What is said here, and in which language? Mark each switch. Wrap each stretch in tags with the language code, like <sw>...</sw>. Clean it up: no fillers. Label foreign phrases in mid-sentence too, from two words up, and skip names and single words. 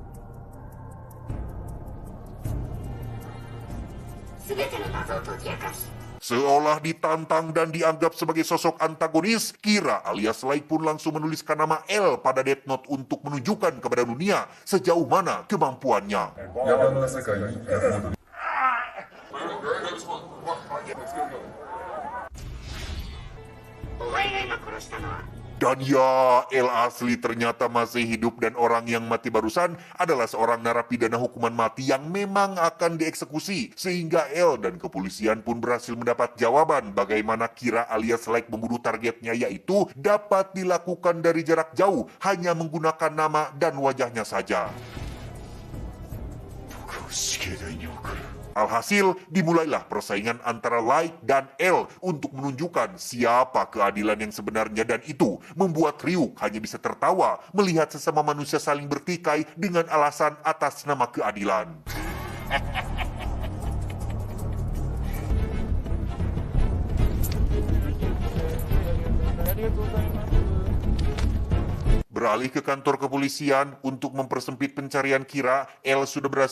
<id>Seolah ditantang dan dianggap sebagai sosok antagonis, Kira alias Laik pun langsung menuliskan nama El pada Death Note untuk menunjukkan kepada dunia sejauh mana kemampuannya.</id> <ja>野蛮な世界に戻る。</ja> <id>Dan ya, El asli ternyata masih hidup, dan orang yang mati barusan adalah seorang narapidana hukuman mati yang memang akan dieksekusi. Sehingga El dan kepolisian pun berhasil mendapat jawaban bagaimana Kira alias Laik membunuh targetnya, yaitu dapat dilakukan dari jarak jauh hanya menggunakan nama dan wajahnya saja.</id> <ja>僕を死刑台に送る。</ja> <id>Alhasil, dimulailah persaingan antara Laik dan El untuk menunjukkan siapa keadilan yang sebenarnya, dan itu membuat Ryuk hanya bisa tertawa melihat sesama manusia saling bertikai dengan alasan atas nama keadilan. Beralih ke kantor kepolisian untuk mempersempit pencarian Kira, El sudah berhasil</id>